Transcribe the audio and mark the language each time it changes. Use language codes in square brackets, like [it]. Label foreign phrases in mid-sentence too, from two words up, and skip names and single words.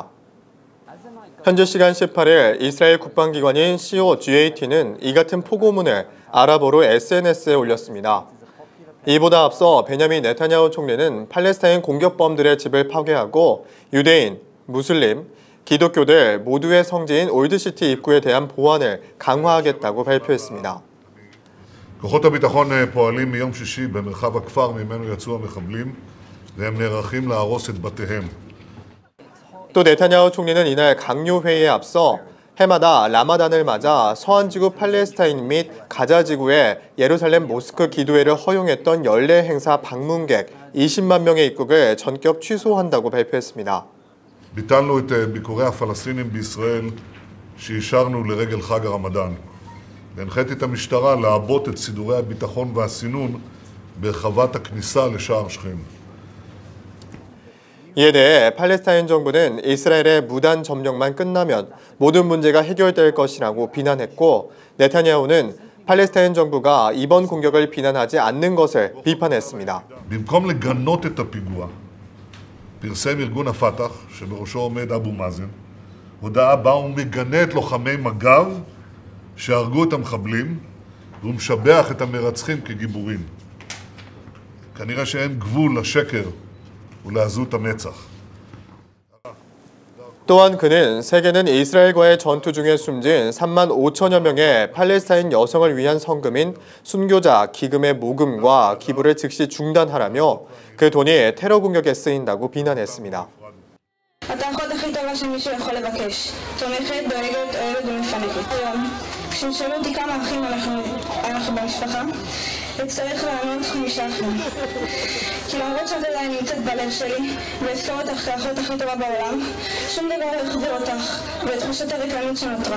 [ko] 현지 시간 18일 이스라엘 국방기관인 COGAT는 이 같은 포고문을 아랍어로 SNS에 올렸습니다. 이보다 앞서 베냐민 네타냐후 총리는 팔레스타인 공격범들의 집을 파괴하고 유대인, 무슬림, 기독교들 모두의 성지인 올드시티 입구에 대한 보안을 강화하겠다고 발표했습니다. [he] כוחות הביטחון פועלים מיום שישי במרחב הכפר ממנו יצאו המחבלים והם נערכים להרוס את בתיהם. [ko] 또 네타냐후 총리는 이날 강요회의에 앞서 해마다 라마단을 맞아 서안지구 팔레스타인 및 가자지구의 예루살렘 모스크 기도회를 허용했던 연례 행사 방문객 20만 명의 입국을 전격 취소한다고 발표했습니다. [he] ביטלנו את ביקורי הפלסטינים בישראל שאישרנו לרגל חג הרמדאן. והנחיתי את המשטרה לעבות את סידורי הביטחון והסינון ברחבת הכניסה לשער שכם. [ko] 이에 대해 팔레스타인 정부는 이스라엘의 무단 점령만 끝나면 모든 문제가 해결될 것이라고 비난했고 네타냐후는 팔레스타인 정부가 이번 공격을 비난하지 않는 것을 비판했습니다. [he] במקום לגנות את הפיגוע, פרסם ארגון הפתח, שבראשו עומד אבו מאזן, הודעה בה הוא מגנה את לוחמי מג"ב שהרגו את המחבלים והוא משבח את המרצחים כגיבורים. כנראה שאין גבול לשקר ולעזות המצח. [ko] 또한 그는 세계는 이스라엘과의 전투 중에 숨진 3만 5천여 명의 팔레스타인 여성을 위한 성금인 순교자 기금의 모금과 기부를 즉시 중단하라며 그 돈이 테러 공격에 쓰인다고 비난했습니다. [he] התאחות הכי טובה שמישהו יכול לבקש. תומכת, דואגת, אוהבת ומפנקת. היום, כשנשאלו אותי כמה אחים אנחנו במשפחה, אצטרך לענות 5 אחים. כי למרות שאת עדיין נמצאת בלב שלי, ואזכור אותך כאחות הכי טובה בעולם, שום דבר לא יחזיר אותך, ואת תחושת הריקנות שנותרה.